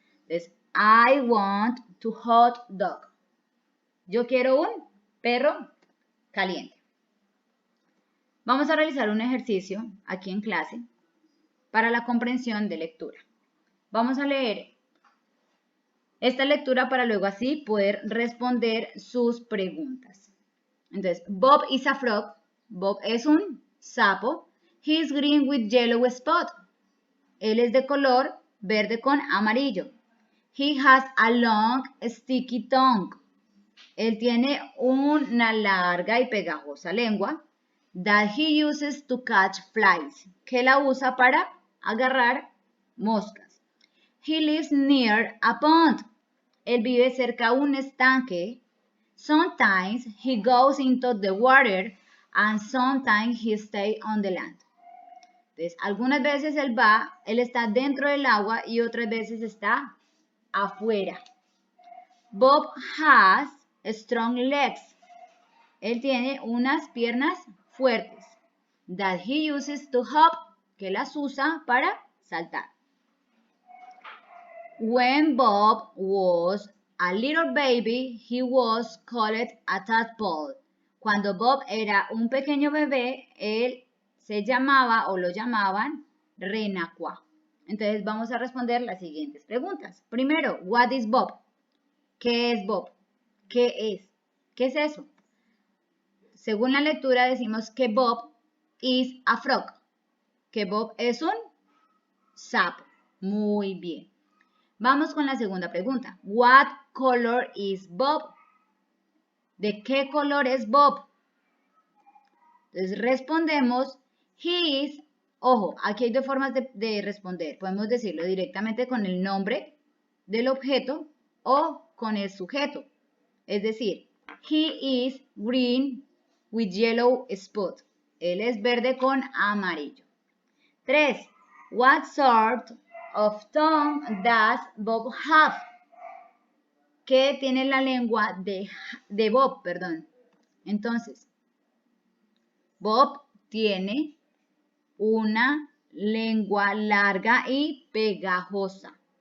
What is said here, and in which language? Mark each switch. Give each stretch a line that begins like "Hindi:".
English: Entonces, I want to hot dog.
Spanish: Yo quiero un perro caliente. Vamos a realizar un ejercicio aquí en clase para la comprensión de lectura. Vamos a leer esta lectura para luego así poder responder sus preguntas. Entonces,
English: Bob is a frog.
Spanish: Bob es un sapo.
English: He is green with yellow spot.
Spanish: Él es de color verde con amarillo.
English: He has a long sticky tongue.
Spanish: Él tiene una larga y pegajosa lengua.
English: That he uses to catch flies.
Spanish: Que la usa para agarrar moscas.
English: He lives near a pond.
Spanish: Él vive cerca de un estanque.
English: Sometimes he goes into the water and sometimes he stays on the land.
Spanish: Entonces, algunas veces él está dentro del agua y otras veces está afuera.
English: Bob has strong legs.
Spanish: Él tiene unas piernas fuertes.
English: That he uses to hop,
Spanish: que las usa para saltar.
English: When Bob was a little baby, he was called a tadpole.
Spanish: Cuando Bob era un pequeño bebé, él se llamaba o lo llamaban renacuá. Entonces vamos a responder las siguientes preguntas. Primero,
English: what is Bob?
Spanish: ¿Qué es Bob? ¿Qué es? ¿Qué es eso? Según la lectura decimos que
English: Bob is a frog.
Spanish: Que Bob es un sapo. Muy bien. Vamos con la segunda pregunta.
English: What color is Bob?
Spanish: ¿De qué color es Bob? Entonces respondemos,
English: he is,
Spanish: ojo, aquí hay 2 formas de responder. Podemos decirlo directamente con el nombre del objeto o con el sujeto. Es decir,
English: he is green with yellow spot.
Spanish: Él es verde con amarillo. 3.
English: What sort of tongue does Bob have?
Spanish: ¿Qué tiene la lengua de Bob? Perdón. Entonces, Bob tiene una lengua larga y pegajosa.